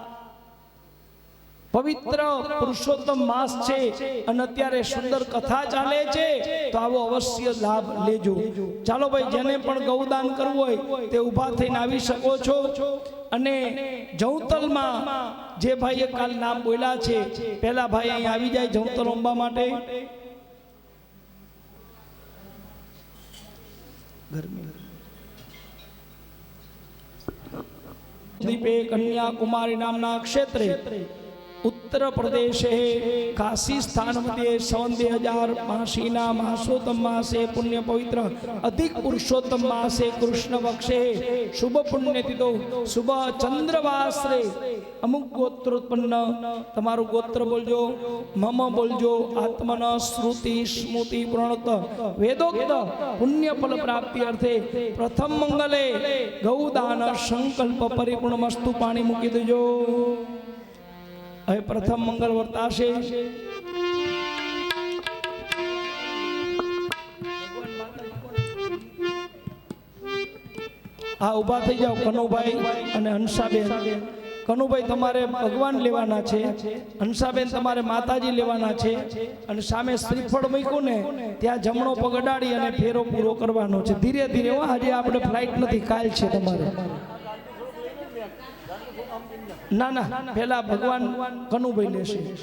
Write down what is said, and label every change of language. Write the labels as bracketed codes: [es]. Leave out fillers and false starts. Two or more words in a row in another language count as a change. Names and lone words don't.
[gu] પવિત્ર પુરુષોત્તમ માસ છે અને અત્યારે સુંદર કથા ચાલે છે તો આવો અવશ્ય લાભ લેજો ચાલો ભાઈ જેને પણ ગૌદાન કરવું હોય તે ઊભા થઈને આવી શકો છો અને જૌતલમાં જે ભાઈએ કાલ નામ બોલ્યા છે પહેલા ભાઈ અહીં આવી જાય જૌતલ અંબા માટે [sa] દીપે કન્યાકુમારી નામના ક્ષેત્રે उत्तर प्रदेश काशी स्थान मध्ये सन 2082 मासोत्तम मासे पुण्य पवित्र अधिक पुरुषोत्तम मासे कृष्ण पक्षे शुभ पुण्यतिथो शुभ चंद्रवासरे अमुक गोत्रोत्पन्न [gu] તમારું ગોત્ર બોલજો [sa] मम बोलजो आत्मन श्रुति स्मृति प्रणत वेदोक्त पुण्य फल प्राप्ति अर्थे प्रथम मंगले गौदान संकल्प परिपूर्णमस्तु [gu] પાણી મૂકી દેજો હવે પ્રથમ મંગલ વર્તાશે આ ઊભા થઈ જાઓ કનુભાઈ અને હંસાબેન કનુભાઈ તમારે ભગવાન લેવાના છે હંસાબેન તમારે માતાજી લેવાના છે અને સામે શ્રીફળ મૂક્યું ને ત્યાં જમણો પગ અડાડી અને ફેરો પૂરો કરવાનો છે ધીરે ધીરે આજે આપણે ફ્લાઇટ નથી કાલ છે તમારે ના ના પેલા ભગવાન કનુભાઈ લેશે